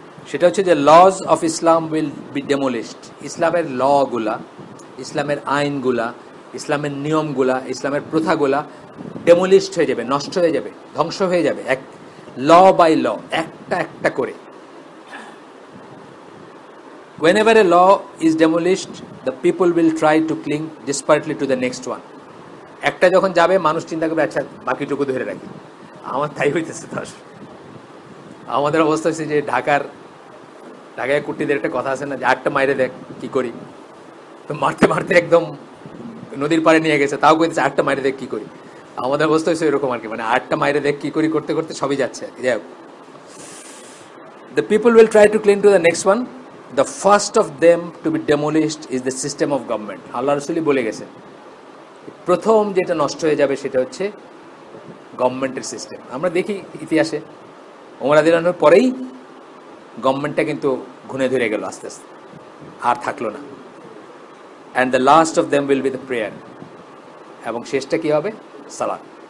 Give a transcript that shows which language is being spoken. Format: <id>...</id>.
<bn>সেটা হচ্ছে যে</bn> <en>Laws of Islam will be demolished.</en> <bn>ইসলামের লগুলা, ইসলামের আইনগুলা, ইসলামের নিয়মগুলা, ইসলামের প্রথাগুলা ডেমোলিশড হয়ে যাবে, নষ্ট হয়ে যাবে, ধ্বংস হয়ে যাবে, এক ল বাই ল, একটা একটা করে।</bn> <en>Whenever a law is demolished, the people will try to cling desperately to the next one.</en> <bn>একটা যখন যাবে, মানুষ চিন্তা করবে আচ্ছা বাকিটুকু ধরে রাখি। আমার তাই হইতেছে। তো আমাদের অবস্থা হচ্ছে যে ঢাকায় কুট্টিদের একটা কথা আছে না, যে আটটা মাইরে দেখ কি করি, তো মারতে মারতে একদম নদীর পাড়ে নিয়ে গেছে, তাও কইতেছে আটটা মাইরে দেখ কি করি। আমাদের অবস্থা হচ্ছে এরকম আর কি, মানে আটটা মাইরে দেখ কি করি করতে করতে সবই যাচ্ছে আর কি।</bn> <en>যাই হোক, the people will try to cling to the next one. The first of them to be demolished is the system of government.</en> <bn>আল্লাহ রাসূলই বলে গেছেন, প্রথম যেটা নষ্ট হয়ে যাবে সেটা হচ্ছে গভর্নমেন্টের সিস্টেম। আমরা দেখি ইতিহাসে ওমর রাদিয়াল্লাহু আনহুর পরেই গভর্নমেন্টটা কিন্তু ঘুরে ধরে গেল আস্তে আস্তে, আর থাকলো না।</bn> <en>And the last of them will be the prayer.</en> <bn>এবং শেষটা কি হবে? সালাত।</bn>